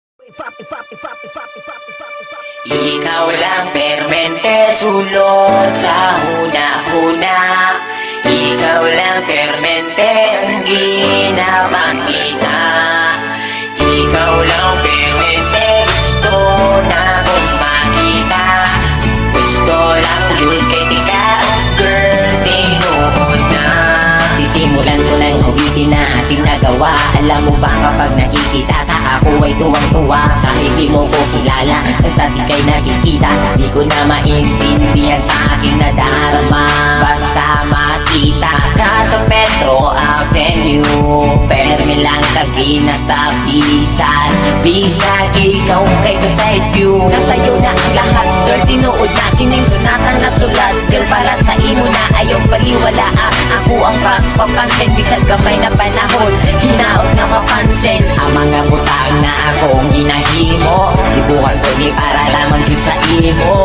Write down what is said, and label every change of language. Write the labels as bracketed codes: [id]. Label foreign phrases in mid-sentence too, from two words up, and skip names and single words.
[ceb] Ikaw lang permente, sulod sa huna-huna. Ikaw lang permente, ang ginapakita. Ikaw lang permente, gusto na kong makita. Gusto lang yun kay tika, girl, tinuod na. [tl] Sisimulan ko lang ulitin na ating nagawa. Alam mo ba kapag nakikita ka, ako ay tuwang-tuwa. Kahit di mo ko kilala, basta di kay nakikita. Di ko na maintindihan aking nadarama. Basta makita ka sa Metro Avenue, permi lang tabi na tapisan. [ceb] Bisa ikaw kay [en] beside you. [tl] Nasa'yo na ang lahat, girl, [ceb] tinuod na kining sunatan na sulat. Girl, para sa imo na ayaw baliwala. Ako ang pagpapansin, bisag gamay na panahon, hinaot na mapansin. Ang mga butang na akong ginahimo, ibukan ko ni para lamang yun sa imo.